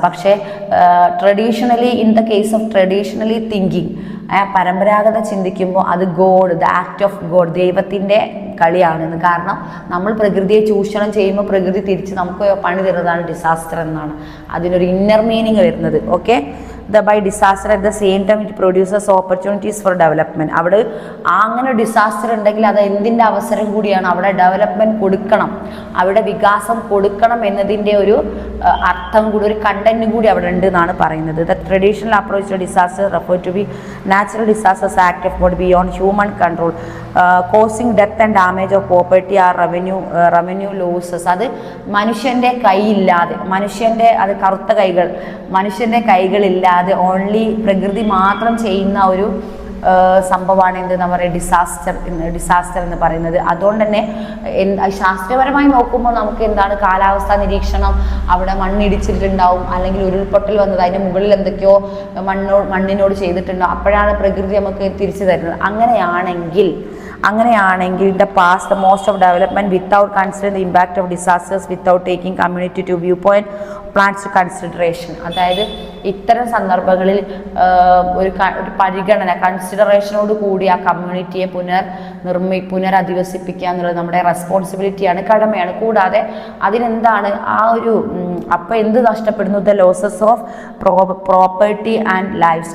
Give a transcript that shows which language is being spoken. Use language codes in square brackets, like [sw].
[en] പക്ഷേ traditionally, in the case of traditionally thinking, [ml] പരമ്പരാഗത ചിന്തിക്കുമ്പോൾ അത് [en] God, the act of God, [ml] ദൈവത്തിൻ്റെ കളിയാണെന്ന്. കാരണം നമ്മൾ പ്രകൃതിയെ ചൂഷണം ചെയ്യുമ്പോൾ പ്രകൃതി തിരിച്ച് നമുക്ക് പണി തരുന്നതാണ് ഡിസാസ്റ്റർ എന്നാണ് അതിനൊരു ഇന്നർ മീനിങ് വരുന്നത്. [en] Okay, by disaster at the same time it produces opportunities for development. [ml] അവിടെ അങ്ങനെ ഡിസാസ്റ്റർ ഉണ്ടെങ്കിൽ അത് എന്തിൻ്റെ അവസരം കൂടിയാണ്, അവിടെ ഡെവലപ്മെൻറ്റ് കൊടുക്കണം, അവിടെ വികാസം കൊടുക്കണം എന്നതിൻ്റെ ഒരു അർത്ഥം കൂടി, ഒരു കണ്ടന്റ് കൂടി അവിടെ ഉണ്ട് എന്നാണ് പറയുന്നത്. [en] The traditional approach to disaster refer to be natural disasters act of God beyond human control, causing death and damage of property are revenue losses. [ml] അത് മനുഷ്യൻ്റെ കൈയില്ലാതെ, അത് കറുത്ത കൈകൾ, മനുഷ്യൻ്റെ കൈകളില്ലാതെ ഓൺലി പ്രകൃതി മാത്രം ചെയ്യുന്ന ഒരു സംഭവമാണ് എന്താ പറയുക ഡിസാസ്റ്റർ എന്ന് പറയുന്നത്. അതുകൊണ്ട് തന്നെ ശാസ്ത്രീയപരമായി നോക്കുമ്പോൾ നമുക്ക് എന്താണ് കാലാവസ്ഥാ നിരീക്ഷണം, അവിടെ മണ്ണിടിച്ചിട്ടുണ്ടാവും, അല്ലെങ്കിൽ ഉരുൾപൊട്ടൽ വന്നത് അതിന് മുകളിൽ എന്തൊക്കെയോ മണ്ണിനോട് ചെയ്തിട്ടുണ്ടാവും, അപ്പോഴാണ് പ്രകൃതി നമുക്ക് തിരിച്ചു തരുന്നത്. [en] അങ്ങനെയാണെങ്കിൽ in the past the most of development without considering the impact of disasters, without taking community to viewpoint plans to consideration. [ml] അതായത് ഇത്തരം സന്ദർഭങ്ങളിൽ ഒരു പരിഗണന കൺസിഡറേഷനോട് കൂടി ആ കമ്മ്യൂണിറ്റിയെ പുനരധിവസിപ്പിക്കുക എന്നുള്ളത് നമ്മുടെ റെസ്പോൺസിബിലിറ്റിയാണ്, കടമയാണ്. കൂടാതെ അതിനെന്താണ് അപ്പോൾ എന്ത് നഷ്ടപ്പെടുന്നു? [en] The losses of property and lifes.